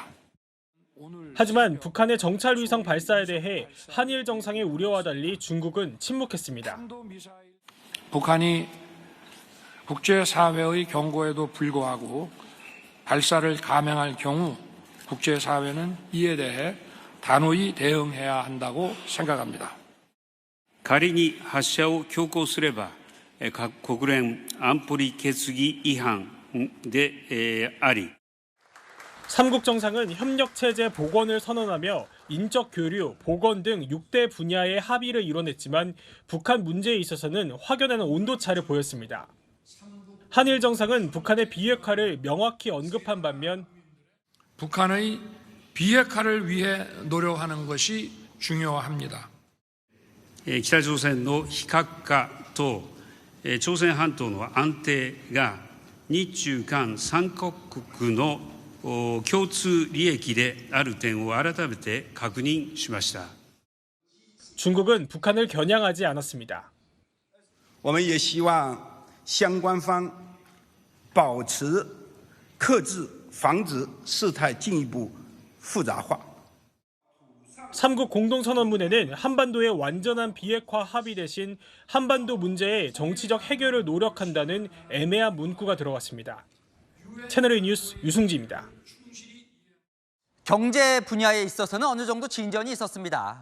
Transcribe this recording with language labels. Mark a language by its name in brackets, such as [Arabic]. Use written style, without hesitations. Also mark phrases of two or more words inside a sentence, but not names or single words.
[Korean] 하지만 북한의 정찰 위성 발사에 대해 한일 정상의 우려와 달리 중국은 침묵했습니다. 북한이 국제사회의 경고에도 불구하고 발사를 감행할 경우 국제사회는 이에 대해 단호히 대응해야 한다고 생각합니다. [Japanese] 仮に発射を強行すれば国連安保理決議違反であり [Korean] 삼국 정상은 협력 체제 복원을 선언하며 인적 교류, 보건 등 6대 분야의 합의를 이뤄냈지만 북한 문제에 있어서는 확연한 온도차를 보였습니다. 한일 정상은 북한의 비핵화를 명확히 언급한 반면 북한의 비핵화를 위해 노력하는 것이 중요합니다. [Japanese] 北朝鮮の非核化と朝鮮半島の安定が日中韓3カ国の共通利益である点を改めて確認しました。 [Korean] 중국은 북한을 겨냥하지 않았습니다. [Chinese] 我们也希望相关方保持克制，防止事态进一步复杂化。 [Korean] 삼국 공동선언문에는 한반도의 완전한 비핵화 합의 대신 한반도 문제의 정치적 해결을 노력한다는 애매한 문구가 들어갔습니다. 채널A 뉴스 유승지입니다. 경제 분야에 있어서는 어느 정도 진전이 있었습니다.